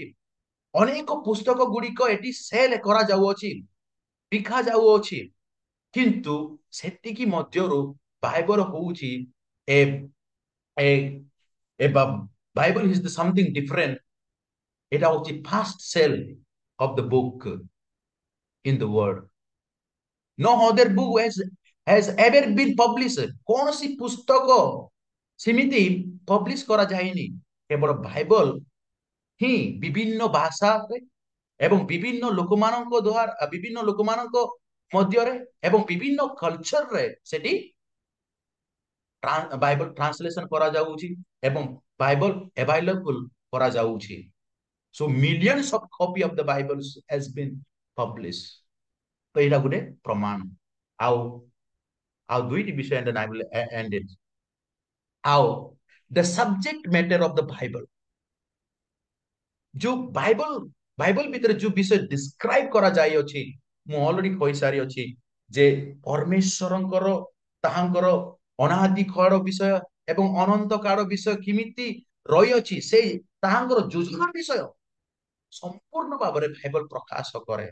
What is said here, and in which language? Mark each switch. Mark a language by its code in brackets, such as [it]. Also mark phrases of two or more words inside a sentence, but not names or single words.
[or] ଅନେକ ପୁସ୍ତକ ଗୁଡିକ ଏଠି ସେଲ କରାଯାଉଅଛି, ବିକା ଯାଉଅଛି, କିନ୍ତୁ ସେତିକି ମଧ୍ୟରୁ ବାଇବଲ ହଉଛି ଏ ଏ ଏ [en] Bible is something different. [or] ଏଟା ହଉଛି [en] fast sell of the book in the world. No other book has ever been published. [or] କୌଣସି ପୁସ୍ତକ ସେମିତି ପବ୍ଲିଶ କରାଯାଇନି। କେବଳ ବାଇବଲ ହିଁ ବିଭିନ୍ନ ଭାଷାରେ ଏବଂ ବିଭିନ୍ନ ଲୋକମାନଙ୍କ ଦ୍ୱାରା ବିଭିନ୍ନ ଲୋକମାନଙ୍କ ମଧ୍ୟରେ ଏବଂ ବିଭିନ୍ନ କଲଚରରେ ସେଠି ବାଇବଲ ଟ୍ରାନ୍ସଲେସନ କରାଯାଉଛି ଏବଂ ବାଇବଲ ଆଭେଲେବଲ କରାଯାଉଛି। [en] So millions of copy of the Bible has been published. [or] ତ ଏଇଟା ଗୋଟେ ପ୍ରମାଣ। ଆଉ ଆଉ ଦୁଇଟି ବିଷୟ [en] and I will end it. [or] ଆଉ [en] the subject matter of the Bible, [or] ଯୋଉ ବାଇବଲ ଭିତରେ ଯୋଉ ବିଷୟ ଡିସ୍କ୍ରାଇବ କରାଯାଇଅଛି, ମୁଁ ଅଲରେଡି କହିସାରି ଅଛି ଯେ ପରମେଶ୍ୱରଙ୍କର ତାହାଙ୍କର ଅନାଦି କାଳ ବିଷୟ ଏବଂ ଅନନ୍ତ କାଳ ବିଷୟ କେମିତି ରହିଅଛି, ସେଇ ତାହାଙ୍କର ଯୋଜନା ବିଷୟ ସମ୍ପୂର୍ଣ୍ଣ ଭାବରେ ବାଇବଲ ପ୍ରକାଶ କରେ।